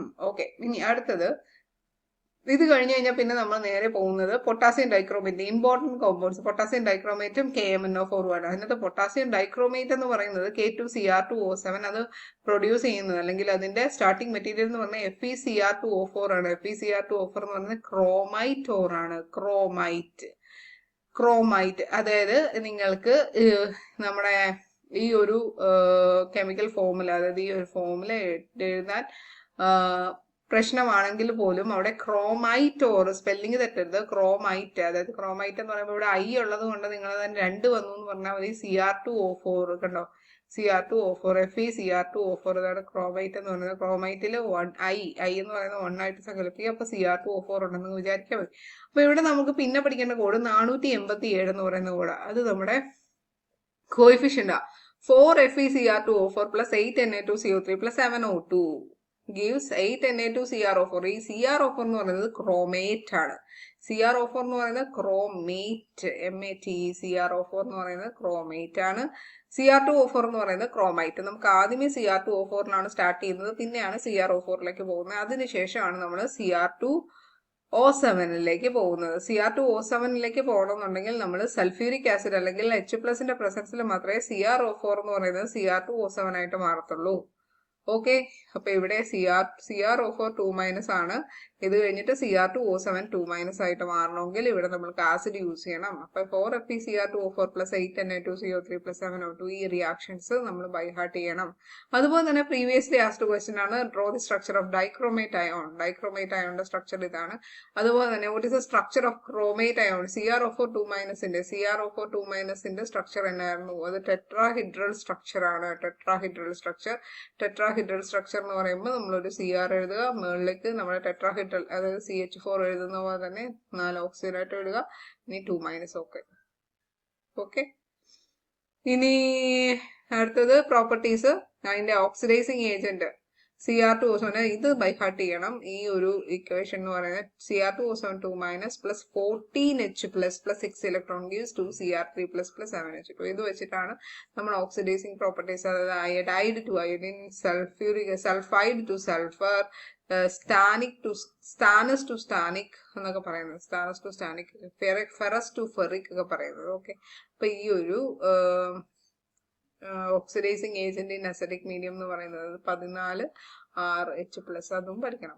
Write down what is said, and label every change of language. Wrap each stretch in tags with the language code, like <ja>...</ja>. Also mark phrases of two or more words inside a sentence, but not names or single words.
<ml>ഓക്കെ, ഇനി അടുത്തത് ഇത് കഴിഞ്ഞ് കഴിഞ്ഞാൽ പിന്നെ നമ്മൾ നേരെ പോകുന്നത്</ml> <en>potassium dichromate, important compounds.</en> <ml>പൊട്ടാസ്യം ഡൈക്രോമേറ്റും KMnO4 ആണ്. അതിനകത്ത്</ml> <en>potassium dichromate</en> <ml>എന്ന് പറയുന്നത് K2Cr2O7 അത് പ്രൊഡ്യൂസ് ചെയ്യുന്നത്, അല്ലെങ്കിൽ അതിന്റെ</ml> <en>starting material</en> <ml>എന്ന് പറഞ്ഞാൽ FeCr2O4 ആണ്. FeCr2O4 എന്ന് പറയുന്നത്</ml> <en>chromite ore</en> <ml>ആണ്. ക്രോമൈറ്റ് അതായത് നിങ്ങൾക്ക് നമ്മുടെ ഈ ഒരു</ml> <en>chemical formula,</en> <ml>അതായത് ഈ ഒരു ഫോമുല എഴുതാൻ പ്രശ്നമാണെങ്കിൽ പോലും അവിടെ</ml> <en>chromite ore, spelling</en> <ml>തെറ്റരുത്, ക്രോമൈറ്റ്, അതായത് ക്രോമൈറ്റ് എന്ന് പറയുമ്പോൾ ഇവിടെ ഐ ഉള്ളത് കൊണ്ട് നിങ്ങൾ തന്നെ 2 വന്നു എന്ന് പറഞ്ഞാൽ മതി. Cr2O4 കണ്ടോ, Cr2O4, FeCr2O4 ഇതാണ് ക്രോമൈറ്റ് എന്ന് പറയുന്നത്. ക്രോമൈറ്റിൽ ഐ എന്ന് പറയുന്നത് 1 ആയിട്ട് സങ്കല്പിക്കുക. അപ്പൊ Cr2O4 ഉണ്ടെന്ന് വിചാരിക്കാൻ മതി. അപ്പൊ ഇവിടെ നമുക്ക് പിന്നെ പഠിക്കേണ്ട കോഡ് 487 എന്ന് പറയുന്ന കോഡ്, അത് നമ്മുടെ കോയിഫിഷ്യന്റാ.</ml> <en>4FeCr2O4 plus 8Na2CO3 plus 7O2 gives 8Na2CrO4.</en> <ml>ഈ CrO4 എന്ന് പറയുന്നത് ക്രോമേറ്റ് ആണ്. CrO4 എന്ന് പറയുന്നത് ക്രോമേറ്റ്, MATE. CrO4 എന്ന് പറയുന്നത് ക്രോമേറ്റ് ആണ്. Cr2O4 എന്ന് പറയുന്നത് ക്രോമൈറ്റ്. നമുക്ക് ആദ്യമേ Cr2O4 സ്റ്റാർട്ട് ചെയ്യുന്നത്, പിന്നെയാണ് CrO4ലേക്ക് പോകുന്നത്. അതിനുശേഷമാണ് നമ്മൾ Cr2O7 പോകുന്നത്. Cr2O7 പോകണമെന്നുണ്ടെങ്കിൽ നമ്മൾ</ml> <en>sulphuric acid</en> <ml>അല്ലെങ്കിൽ H+ന്റെ പ്രസൻസിൽ മാത്രമേ CrO4 എന്ന് പറയുന്നത് Cr2O7 ആയിട്ട് മാറത്തുള്ളൂ. ഓക്കെ, അപ്പൊ ഇവിടെ CrO4 2- ആണ്. ഇത് കഴിഞ്ഞിട്ട് Cr2O7 2- ആയിട്ട് മാറണമെങ്കിൽ ഇവിടെ നമ്മൾക്ക്</ml> <en>acid use</en> <ml>ചെയ്യണം. അപ്പൊ</ml> <en>4FeCr2O4 plus 8Na2CO3 plus 7O2</en> <ml>ഈ റിയാക്ഷൻസ് നമ്മൾ</ml> <en>by heart</en> <ml>ചെയ്യണം. അതുപോലെ തന്നെ</ml> <en>previously asked question</en> <ml>ആണ്,</ml> <en>draw the structure of dichromate ion.</en> <ml>ഡൈക്രോമേറ്റ് അയോണിന്റെ സ്ട്രക്ചർ ഇതാണ്. അതുപോലെ തന്നെ</ml> <en>what is the structure of chromate ion?</en> <ml>CrO4 2- സ്ട്രക്ചർ എന്നായിരുന്നു? അത്</ml> <en>tetrahedral structure</en> <ml>ആണ്.</ml> <en>tetrahedral structure</en> <ml>എന്ന് പറയുമ്പോൾ നമ്മളൊരു Cr എഴുതുക, മുകളിലേക്ക് നമ്മുടെ ടെട്രാഹിഡ്രൽ അതായത് CH4 എഴുതുന്ന പോലെ തന്നെ 4 ഓക്സിജൻ ആയിട്ട് എഴുതുക. ഇനി 2- ഓക്കെ. ഇനി അടുത്തത് പ്രോപ്പർട്ടീസ്, അതിന്റെ</ml> <en>oxidising agent</en> <ml>Cr2O7. ഇത്</ml> <en>by heart</en> <ml>ചെയ്യണം. ഈ ഒരു ഇക്വേഷൻ എന്ന് പറയുന്നത്</ml> <en>Cr2O7 2- plus 14H+ plus 6 electron gives 2Cr3 plus 7H2.</en> <ml>ഇത് വെച്ചിട്ടാണ് നമ്മൾ</ml> <en>oxidising properties,</en> <ml>അതായത്</ml> <en>iodide to iodine, sulphide to sulphur, stannous to stannic</en> <ml>എന്നൊക്കെ പറയുന്നത്,</ml> <en>stannous to stannic, ferrous to ferric</en> <ml>ഒക്കെ പറയുന്നത്. ഓക്കെ, അപ്പൊ ഈ ഒരു</ml> <en>oxidising agent in acidic medium</en> <ml>എന്ന് പറയുന്നത് 14H+, അതും പഠിക്കണം.</ml>